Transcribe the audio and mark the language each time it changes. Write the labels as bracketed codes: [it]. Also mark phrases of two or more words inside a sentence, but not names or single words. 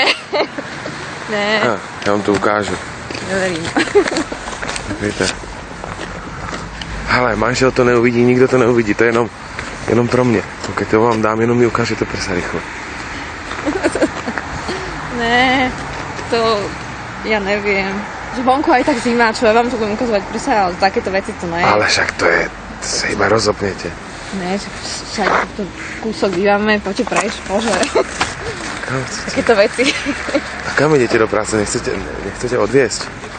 [cs] Já vám to ukážu. [sk] Neverím. [cs] Víte. Hele, manžel to neuvidí, nikdo to neuvidí, to je jenom pro mě. Pokud to vám dám, jenom mi ukážete prsa rychle. Ne, [sk] to ja neviem. Že vonku aj tak zima, čo ja vám to budem ukazovať prsa, ale takéto veci to ne. [cs] Ale však to se iba rozopnete. [sk] Ne, však to kúsok bývame, poďte prejsť, bože. Kam chcete? Takéto veci. A kam idete do práce? Nechcete odviesť?